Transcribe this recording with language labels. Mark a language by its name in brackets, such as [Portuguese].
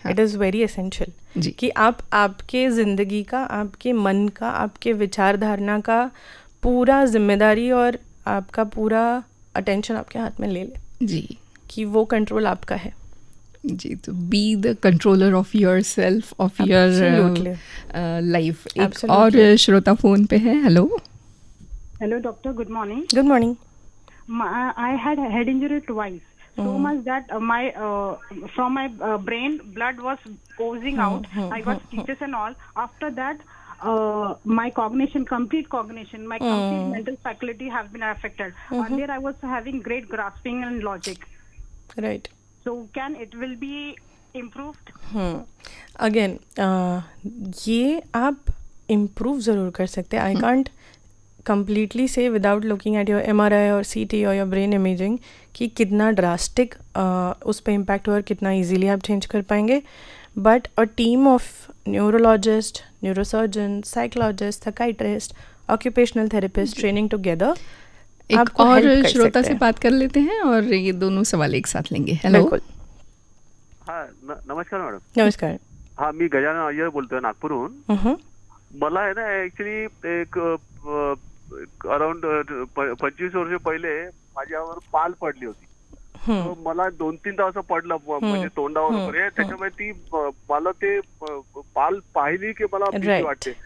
[English] it is very essential [Hindi] कि आप आपके ज़िंदगी का, आपके मन का, आपके विचारधारणा का पूरा जिम्मेदारी और आपका पूरा अटेंशन आपके हाथ में ले ले, जी, कि वो कंट्रोल आपका है। [English] जी, तो be the controller of your self, of your life. [Hindi] और श्रोता फोन पे है। [English] Hello doctor, good morning. Good morning. I had a head injury twice, so much that from my brain blood was oozing out. I got stitches and all. After that, my complete cognition, my complete mental faculty have been affected. Earlier, I was having great grasping and logic. Right. So it will be improved? [Hindi] Again, ये आप improve ज़रूर कर सकते हैं. [English] I can't completely say without looking at your MRI or CT or your brain imaging [Hindi] कि कितना drastic उस पर इम्पैक्ट हुआ और कितना इजीली आप चेंज कर पाएंगे। [English] But a team of neurologist, neurosurgeon, psychologist, psychiatrist, occupational therapist training together. [Hindi] एक और श्रोता से बात कर लेते हैं और ये दोनों सवाल एक साथ लेंगे। [English] Hello. [Hindi] हाँ, नमस्कार मॅडम। नमस्कार। [Marathi] हाँ, मी गजानन अय्यर बोलतोय नागपूरहून। मला आहे ना ऍक्च्युली एक अराउंड 25 वर्ष पहिले माझ्यावर पाल पडली होती. मला 2-3 असं पडलं म्हणजे तोंडावर वगैरे, त्याच्यामुळे ती मला ते पाल पाहिली की मला भीती वाटते.